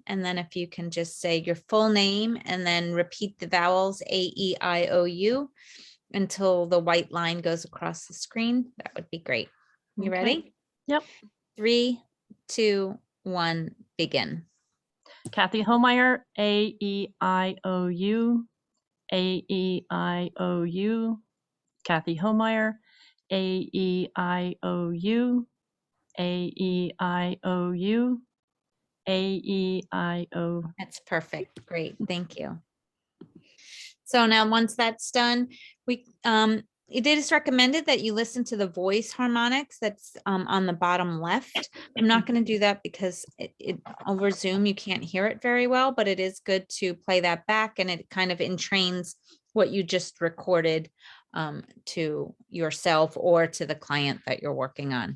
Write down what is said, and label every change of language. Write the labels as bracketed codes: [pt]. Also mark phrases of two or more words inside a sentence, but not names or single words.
[en] And then if you can just say your full name and then repeat the vowels A, E, I, O, U until the white line goes across the screen, that would be great. You ready? Yep. 3, 2, 1, begin. Kathy Homeyer, A-E-I-O-U, A-E-I-O-U. Kathy Homeyer, A-E-I-O-U, A-E-I-O-U, A-E-I-O. That's perfect. Great. Thank you. So now once that's done, it is recommended that you listen to the voice harmonics that's on the bottom left. I'm not going to do that because it over Zoom, you can't hear it very well, but it is good to play that back, and it kind of entrains what you just recorded to yourself or to the client that you're working on.